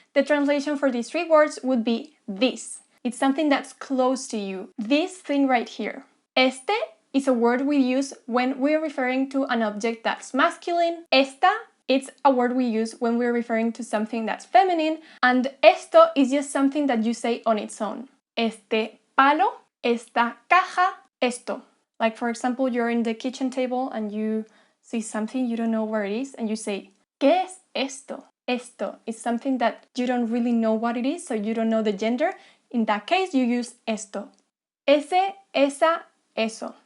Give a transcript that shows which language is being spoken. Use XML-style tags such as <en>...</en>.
<en>The translation for these three words would be this. It's something that's close to you. This thing right here. Este is a word we use when we're referring to an object that's masculine. Esta, it's a word we use when we're referring to something that's feminine. And esto is just something that you say on its own.</en> <es>Este palo, esta caja, esto.</es> <en>Like, for example, you're in the kitchen table and you see something, you don't know where it is, and you say,</en> <es>¿Qué es esto?</es> <en>Esto is something that you don't really know what it is, so you don't know the gender. In that case, you use esto. Ese, esa, eso.</en>